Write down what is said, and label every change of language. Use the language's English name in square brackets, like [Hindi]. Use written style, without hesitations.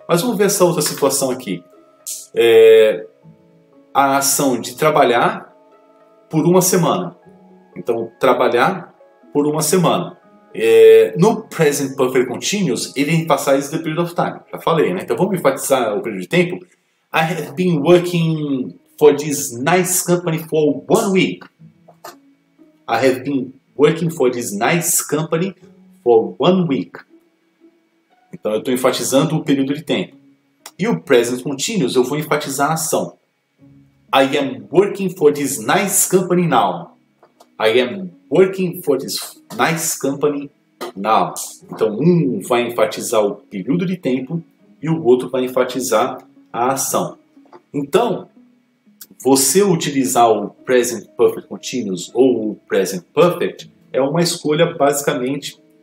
[Portuguese] Mas vamos ver essa outra situação aqui. A ação de trabalhar por uma semana. Então, trabalhar por uma semana. [English] No Present Perfect Continuous, ele emphasizes the period of time. [Portuguese] Já falei, né? Então, vamos enfatizar o período de tempo. [English] I have been working for this nice company for 1 week. I have been working for this nice company for 1 week. [Portuguese] Então, eu estou enfatizando o período de tempo. E o Present Continuous eu vou enfatizar a ação. [English] I am working for this nice company now. I am working for this nice company now. [Portuguese] Então, um vai enfatizar o período de tempo e o outro vai enfatizar a ação. Então, você utilizar o Present Perfect Continuous ou o Present Perfect é uma escolha basicamente...